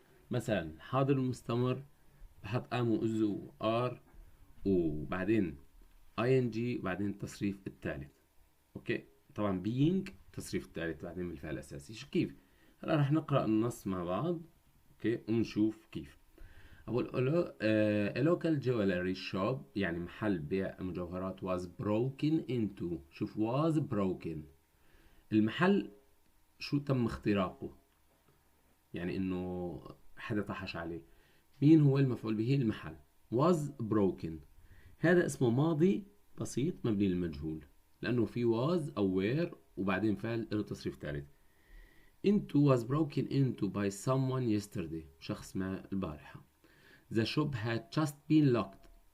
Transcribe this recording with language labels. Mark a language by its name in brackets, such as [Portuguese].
[Arabic] مثلا حاضر المستمر بحط ام واز ار وبعدين ing وبعدين التصريف الثالث. اوكي، طبعا being التصريف الثالث بعدين بالفعل الاساسي. كيف؟ هلا رح نقرا النص مع بعض اوكي ونشوف كيف. [English] أقول a local jewelry shop يعني محل بيع مجوهرات was broken into. [Arabic] شوف was broken، المحل شو تم اختراقه، يعني انه حدا طحش عليه. مين هو المفعول به؟ المحل. was broken هذا اسمه ماضي بسيط مبني للمجهول، لأنه في was أو were وبعدين فعل له تصريف ثالث. [English] into was broken into by someone yesterday، شخص ما البارحة. The shop had just been locked.